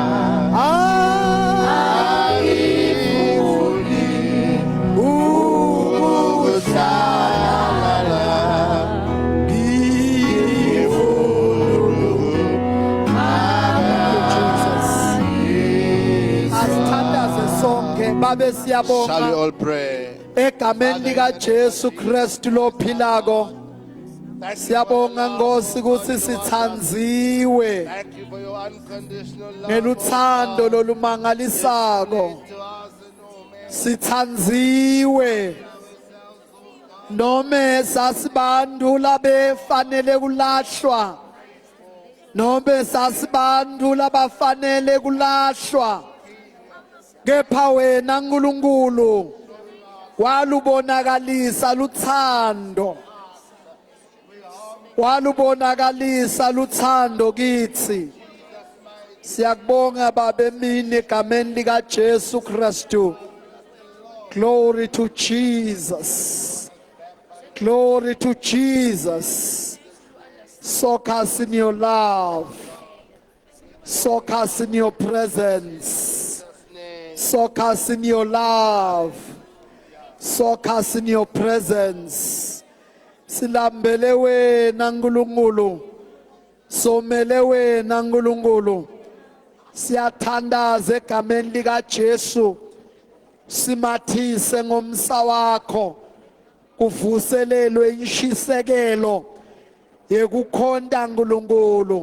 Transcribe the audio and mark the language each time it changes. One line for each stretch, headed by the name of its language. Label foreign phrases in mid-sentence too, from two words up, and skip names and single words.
Swati: Angifuni ukuhlala, asithandaze sonke babe
English: Shall we
Swati: siyabonga
English: all pray?
Swati: egameni lika Jesu Kristu lophilako. Siyabonga Nkosi ukuthi sithanziwe
English: Thank you for your unconditional love.
Swati: ngeluthando lolumangalisako. Sithanziwe nome sasibantu labefanele kulahlwa, nome sasibantu labafanele kulahlwa, kepha wena Nkulunkulu walubonakalisa luthando, walubonakalisa luthando kithi. Siyakubonga Baba emini egameni lika Jesu Kristu.
English: Glory to Jesus. Glory to Jesus. Soak us in your love. Soak us in your presence. Soak us in your love. Soak us in your presence.
Swati: Silambele wena Nkulunkulu. Somele wena Nkulunkulu. Siyathandaza egameni lika Jesu. Simathise ngomsa wakho. Kuvuselelwe inshisekelo yekukhonda Nkulunkulu.